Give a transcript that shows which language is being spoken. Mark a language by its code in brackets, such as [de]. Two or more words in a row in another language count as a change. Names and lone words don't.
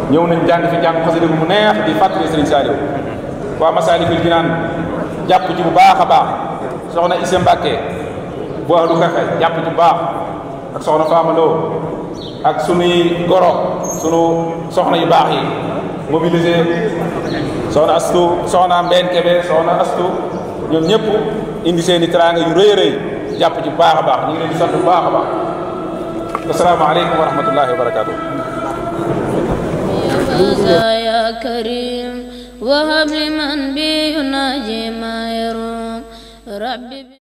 [wo] ñëw nañ jàng fi jàng xasida bu mu neex di fàttali sëñ Saliou waa Masaalikul Jinaan jàpp ci bu baax a baax soxna Issa Mbacke bu ahlu kafe jàpp ci bu baax ak soxna Fama Lo ak sunuy goro sunu soxna yu baax yi mobilisé soxna Astu soxna Mbène Kébé soxna Astu ñoom ñëpp indi seen i teraanga yu rëy a rëy jàpp ci bu baax a baax ñu ngi leen di sant bu baax a baax [ar] السلام عليكم ورحمة الله وبركاته. يا كريم وهب لمن بي يناجي ما يروم ربي